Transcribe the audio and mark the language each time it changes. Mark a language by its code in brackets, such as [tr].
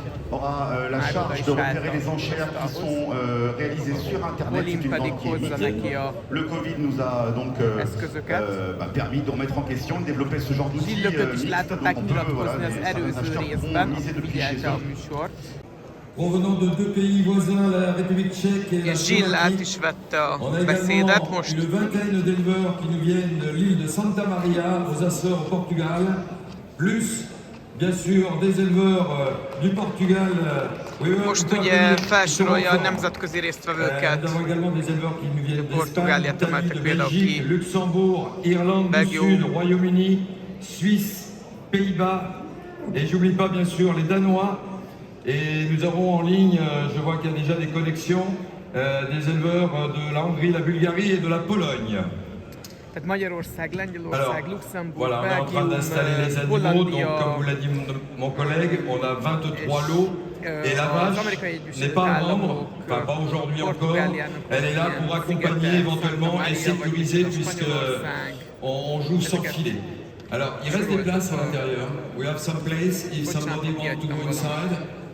[fr] Aura la charge de repérer les enchères qui sont réalisées sur internet. C'est une banque qui est mythique. Le Covid nous a donc permis de remettre en question, de développer ce genre d'outils. [hu] Gilles Lecaux is láthatták nyilatkozni az előző részben, aki figyelte a műsort. [fr] Provenant de deux pays voisins, la République tchèque et la Slovaquie, on a également une vingtaine d'éleveurs qui nous viennent de l'île de Santa Maria aux Açores au Portugal, plus bien sûr des éleveurs du Portugal. [hu] Most ugye felsorolja a nemzetközi résztvevőket. Portugáliát emeltek például ki, [fr] Luxembourg, Irlande du Sud, Royaume-Uni, Suisse, Pays-Bas, et j'oublie pas bien sûr les Danois. Et nous avons en ligne, je vois qu'il y a déjà des connexions, des éleveurs de la Hongrie, la Bulgarie et de la Pologne. [hu] Tehát Magyarország, Lengyelország, Luxembourg, [fr] voilà, on est en train d'installer les animaux, donc comme vous l'a dit mon collègue, on a 23 lots. Et la vache n'est pas membre, enfin pas aujourd'hui encore, elle est là pour accompagner éventuellement et sécuriser puisqu'on joue sans filet. Alors il reste des places à l'intérieur. [en] We have some place if somebody wants to go inside.